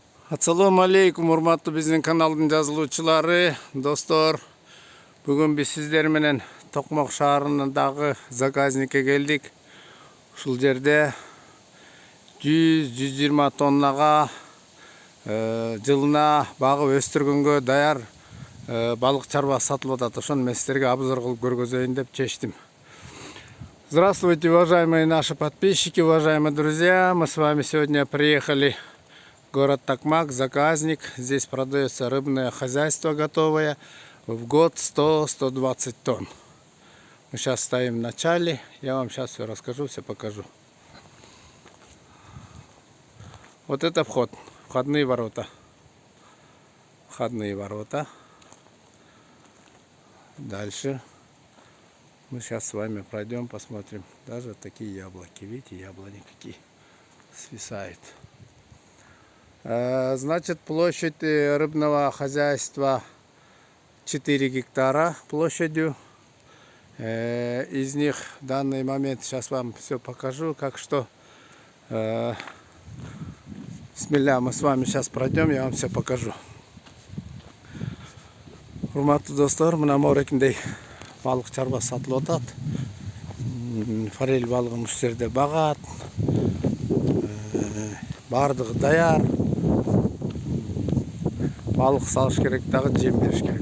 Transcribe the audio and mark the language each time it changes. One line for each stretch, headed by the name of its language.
Kyrgyz: Assalamu alaikum, урматтуу биздин каналдын жазылуучулары, достор. Бүгүн биз сиздер менен Токмок шаарындагы заказникке келдик. Ушул жерде 100-120 тоннага жылына багып өстүргөнгө даяр балык чарба сатылып атат. Ошону мен сиздерге обзор кылып көргөзөйүн деп чечтим.
Russian: Здравствуйте, уважаемые наши подписчики, уважаемые друзья. Мы с вами сегодня приехали город Токмак, заказник. Здесь продается рыбное хозяйство готовое. В год 100-120 тонн. Мы сейчас стоим в начале. Я вам сейчас все расскажу, все покажу. Вот это вход. Входные ворота. Входные ворота. Дальше. Мы сейчас с вами пройдем, посмотрим. Даже такие яблоки. Видите, яблони какие свисают. Значит, площадь рыбного хозяйства 4 гектара площадью. Из них в данный момент сейчас вам все покажу, как что. Смеля, мы с вами сейчас пройдем, я вам все покажу.
Kyrgyz: Урматтуу достор, мына морекиндей балык чарба сатылып атат. Форель балыгын ушул жерде багат. Бардыгы даяр. Балык салыш керек, дагы жем бериш керек.